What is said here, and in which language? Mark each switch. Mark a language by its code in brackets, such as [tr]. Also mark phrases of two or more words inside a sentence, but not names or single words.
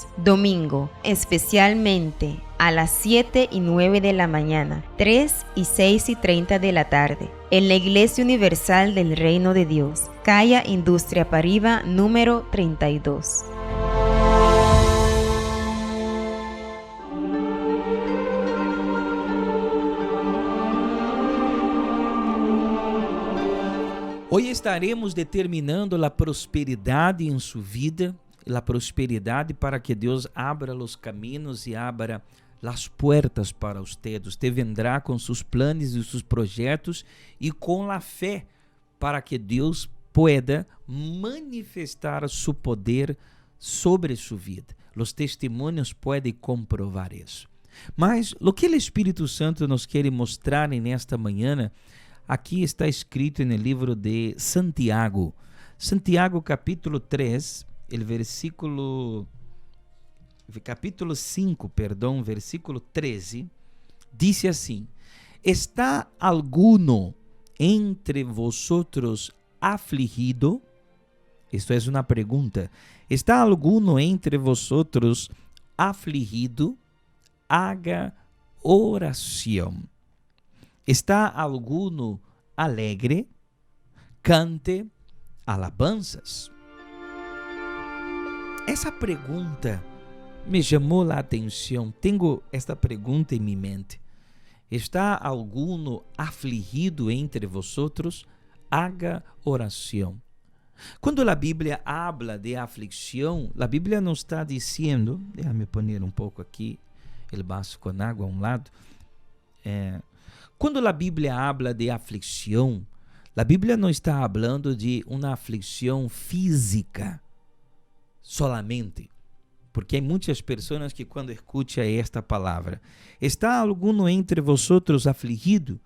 [es] Domingo, especialmente a las 7 y 9 de la mañana, 3 y 6 y 30 de la tarde, en la Iglesia Universal del Reino de Dios, calle Industria Pariba, número 32. Hoy estaremos determinando [pt] a prosperidade em sua vida, a prosperidade para que Deus abra os caminhos e abra as portas para usted. [es] Usted vendrá [pt] com seus planos e seus projetos e com a fé para que Deus pueda manifestar seu poder sobre sua vida. Os testemunhos podem comprovar isso. Mas o que o Espírito Santo nos quer mostrar nesta manhã, aqui está escrito no livro de Santiago. Santiago capítulo 3, capítulo 5, versículo 13, diz assim: [es] ¿Está alguno entre vosotros afligido? [pt] Isto é uma pergunta. [es] ¿Está alguno entre vosotros afligido? Haga oração. ¿Está alguno alegre? Cante alabanzas. [pt] Essa pergunta me chamou a atenção. Tenho esta pergunta em minha mente. [es] ¿Está alguno afligido entre vosotros? Haga oração. [pt] Quando a Bíblia habla de aflição, a Bíblia não está dizendo, [es] déjame poner [pt] um pouco aqui o vaso com água a um lado. Quando a Bíblia habla de aflição, a Bíblia não está falando de uma aflição física solamente, porque há muitas pessoas que quando escutam esta palavra, [es] ¿está alguno entre vosotros afligido?